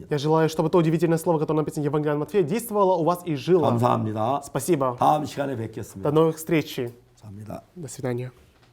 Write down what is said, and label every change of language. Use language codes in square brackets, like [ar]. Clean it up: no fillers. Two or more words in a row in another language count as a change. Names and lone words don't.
[ru] Я желаю, чтобы то удивительное слово, которое написано в Евангелии от Матфея, действовало у вас и жило. [ko] 감사합니다. [ru] Спасибо. [ko] 다음 시간에 [ru] До [ko] 뵙겠습니다. [ru] новых встреч. [ko] 감사합니다. [ru] До свидания.